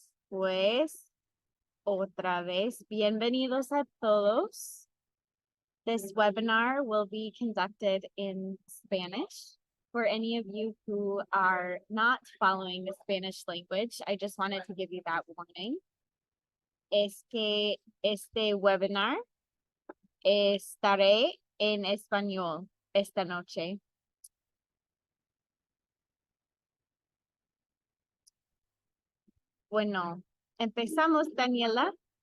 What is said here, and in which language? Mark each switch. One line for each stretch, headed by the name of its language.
Spanish: Pues otra vez, bienvenidos a todos.
English: This webinar will be conducted in Spanish. For any of you who are not following the Spanish language, I just wanted to give you that warning.
Spanish: Es que este webinar estaré en español esta noche. Bueno, empezamos, Daniela.